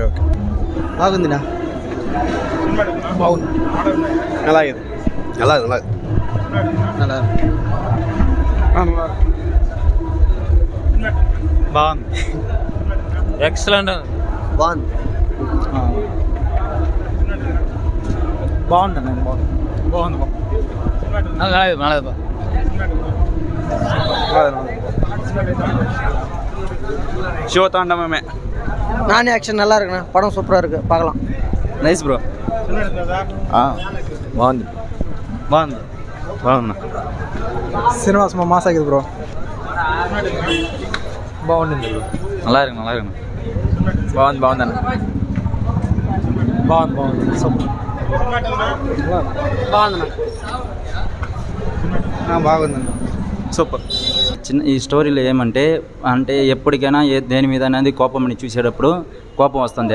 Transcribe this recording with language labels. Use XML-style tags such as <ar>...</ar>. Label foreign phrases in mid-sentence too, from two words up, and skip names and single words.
<te>బాగుందినా? బాగుంది. అలాగే బాగుంది. ఎక్సలెంట్. బాగుంది.</te> <ta>சிவதாண்டவமே. நான் ஆக்ஷன் நல்லா இருக்குண்ணா. படம் சூப்பராக இருக்கு, பார்க்கலாம்.</ta> <en>Nice bro.</en> <te>బాగుంది. బాగుంది.</te> <kn>ಸಿನಿಮಾ ಮಾಸ್ ಆಗಿದೆ ಬ್ರೋ. బాగుంది.</kn> <ta>நல்லா இருக்கு.</ta> <te>బాగుందన్న. సూపర్ బాగుందన్న. సూపర్. చిన్న ఈ స్టోరీలో ఏమంటే ఎప్పటికైనా దేని మీద అనేది కోపంని చూసేటప్పుడు కోపం వస్తుంది.</te>